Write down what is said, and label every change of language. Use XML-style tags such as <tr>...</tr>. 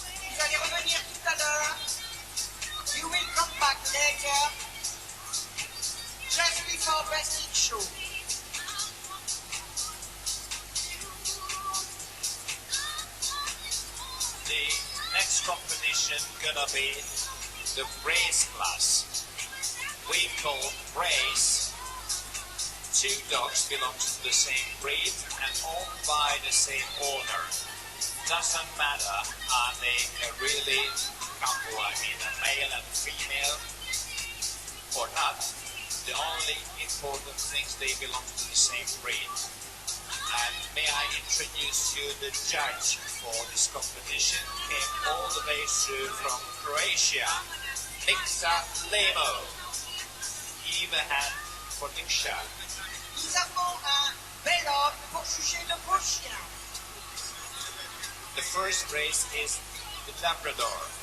<fr>Vous allez revenir tout à l'heure.</fr> <en>You will come back later. Just before Best in Show. The next competition gonna be the race class. We call race. 2 dogs belong to the same breed and owned by the same owner. Doesn't matter, are they a really couple, I mean a male and female or not, The only important things, they belong to the same breed. And may I introduce you the judge for this competition, came all the way through from Croatia, Niksa, Lemo. Even hand for Niksa.</en> <fr>Nous avons un bel homme pour juger de beaux chiens.</fr> <en>The first race is the Labrador.</en>